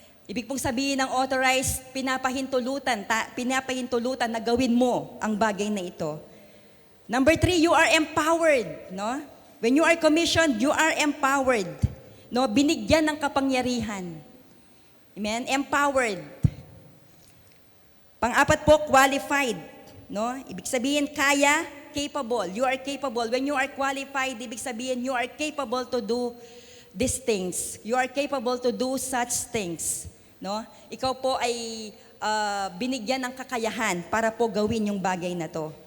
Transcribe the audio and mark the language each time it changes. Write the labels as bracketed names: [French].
[Filipino] Ibig pong sabihin ng authorized, pinapahintulutan na gawin mo ang bagay na ito. [English] Number 3, you are empowered, no? When you are commissioned, you are empowered. [Filipino] No, binigyan ng kapangyarihan. Amen? Empowered. Pang-apat po, qualified. No? Ibig sabihin, kaya, [English] capable. You are capable. When you are qualified, [Filipino] ibig sabihin, [English] you are capable to do these things. You are capable to do such things. No? [Filipino] Ikaw po ay binigyan ng kakayahan para po gawin yung bagay na to.